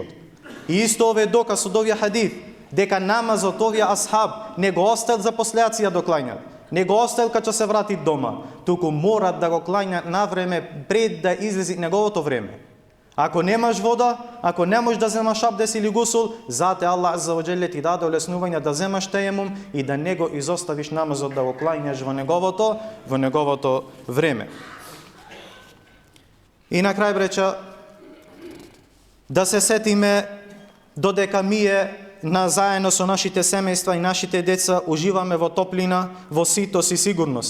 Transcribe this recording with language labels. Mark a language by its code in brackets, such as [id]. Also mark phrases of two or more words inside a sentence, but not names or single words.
[mk] И исто ове е доказ од овие хадис дека намазот овие асхаб не го остел за последиција до клањат. Не го остел кога се врати дома, туку морат да го клањат на време пред да излезе неговото време. Ако немаш вода, ако не можеш да земаш абдес или гусул, зате [ar] الله عز وجل [mk] ти даде олеснување да земаш теемум и да не го изоставиш намазот да го клањаш во неговото време. И на крај, бреча, да се сетиме додека ние заедно со нашите семејства и нашите деца уживаме во топлина, во ситост и сигурност.